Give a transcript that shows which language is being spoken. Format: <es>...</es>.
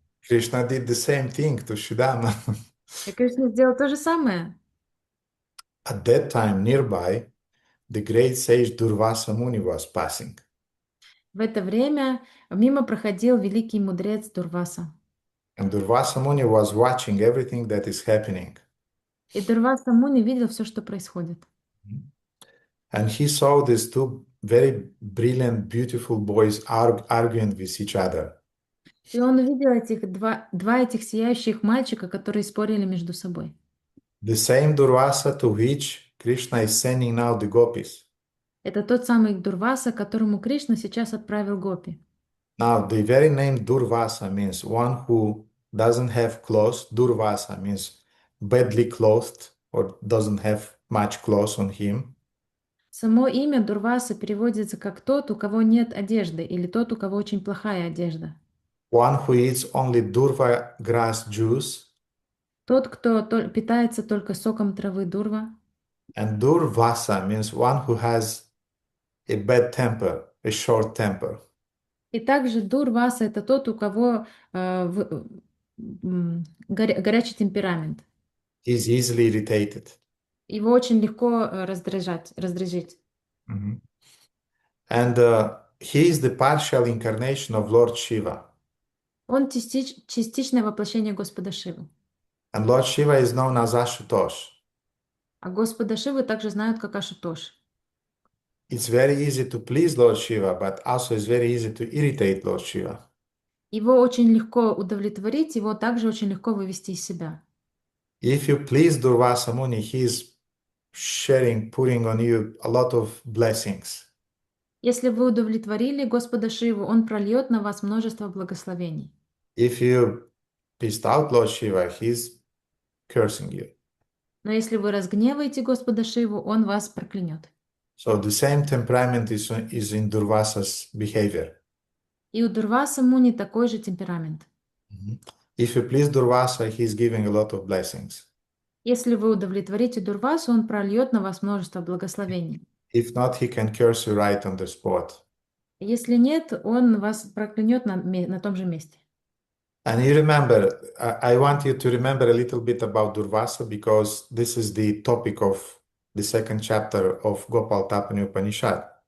<en>Krishna did the same thing to Shridama.</en> <ru>И Кришна сделал то же самое.</ru> <en>At that time, nearby, the great sage Durvasa Muni was passing.</en> <ru>В это время мимо проходил великий мудрец Дурваса.</ru> <en>And Durvasa Muni was watching everything that is happening.</en> <ru>И Дурваса Муни видел все, что происходит.</ru> <en>And he saw these two very brilliant, beautiful boys arguing with each other.</en> <ru>И он увидел этих два этих сияющих мальчика, которые спорили между собой.</ru> <en>The same Durvasa to which Krishna is sending now the gopis.</en> <ru>Это тот самый Дурваса, которому Кришна сейчас отправил гопи.</ru> <en>Now, the very name Durvasa means one who doesn't have clothes. Durvasa means badly clothed or doesn't have much clothes on him.</en> <ru>Само имя Дурваса переводится как тот, у кого нет одежды, или тот, у кого очень плохая одежда.</ru> <en>One who eats only durva grass juice.</en> <ru>Тот, кто питается только соком травы дурва.</ru> <en>And Durvasa means one who has a bad temper, a short temper.</en> <ru>И также Дурваса — это тот, у кого горячий темперамент.</ru> <en>He's easily irritated.</en> <ru>Его очень легко раздражить. Mhm.</ru> <en>And he is the partial incarnation of Lord Shiva.</en> <ru>Он частичное воплощение Господа Шивы.</ru> <en>And Lord Shiva is known as Ashutosh.</en> <ru>А Господа Шивы также знают как Ашутош.</ru> <en>It's very easy to please Lord Shiva, but also it's very easy to irritate Lord Shiva.</en> <ru>Его очень легко удовлетворить, его также очень легко вывести из себя.</ru> <en>If you please Durvasa Muni, he is sharing, putting on you a lot of blessings.</en> <ru>Если вы удовлетворили Господа Шиву, Он прольет на вас множество благословений.</ru> <en>If you pissed out Lord Shiva, he's cursing you.</en> <ru>Но если вы разгневаете Господа Шиву, Он вас проклянет.</ru> <en>So the same temperament is in Durvasa's behavior.</en> <ru>И у Дурваса Муни такой же темперамент.</ru> <en>If you please Durvasa, he's giving a lot of blessings.</en> <ru>Если вы удовлетворите Дурвасу, он прольет на вас множество благословений.</ru> <en>If not, he can curse you right on the spot.</en> <ru>Если нет, он вас проклянет на том же месте.</ru> <en>And you remember, I want you to remember a little bit about Durvasa because this is the topic of the second chapter of Gopalatapani Upanishad.</en>